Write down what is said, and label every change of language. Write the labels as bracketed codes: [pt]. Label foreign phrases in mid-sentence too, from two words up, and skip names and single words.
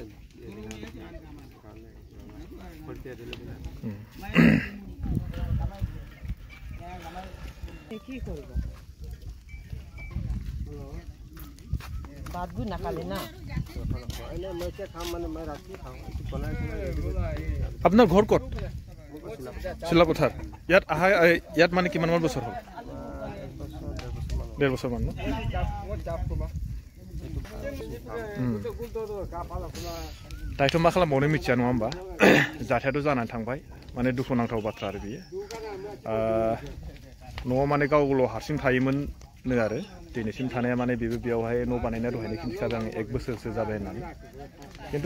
[as] কি কৰিব ভাতবোৰ নাখালে না মই এতিয়া খাম মানে মই ৰাতি খাওঁ বনাই আপোনাৰ ঘৰ ক'ত চিলাপথাৰ ইয়াত আহা ইয়াত মানে কিমানমান বছৰ হ'ল 1.5 বছৰ মান [brx] दायथ' मा खालामबावनो मिथिया नङा होमबा जाथायाथ' जानानै थांबाय माने दुखुनांथाव बाथ्रा आरो बियो न'आव माने गावल' हारसिं थायोमोननो आरो दिनैसिम थानाया माने बेबो बेयावहाय न' बानायना दहायनो खिन्थिखाबाय आं 1 बोसोरसो जाबाय होननानै खिन्थु